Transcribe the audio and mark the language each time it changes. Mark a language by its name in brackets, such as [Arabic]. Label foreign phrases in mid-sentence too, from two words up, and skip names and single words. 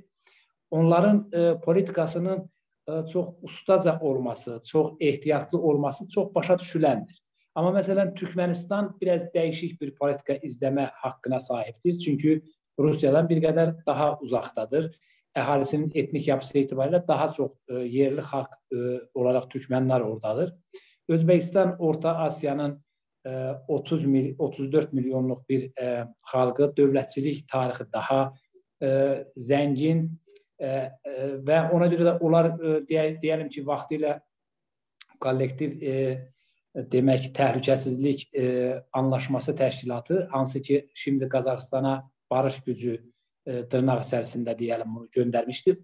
[Azerbaijani] Onların politikasının çok ustaca olması, çok ehtiyatlı olması çok başa düşüləndir. [Turkish] Ama mesela Türkmenistan biraz değişik bir politika izleme hakkına sahiptir. [Azerbaijani] Çünkü Rusiyadan bir qədər daha uzaqdadır. [Turkish] Əhalisinin etnik yapısı itibariyle daha çok yerli halk olarak Türkmenler oradadır. [Azerbaijani] Özbekistan Orta Asiyanın 34 milyonluq bir xalqı, dövlətçilik tarixi daha zəngin və ona görə də onlar deyəlim ki, vaxtilə kollektiv demək təhlükəsizlik anlaşması təşkilatı, hansı ki, şimdi Qazaxıstana barış gücü dırnaq içərisində deyəlim bunu göndərmişdi.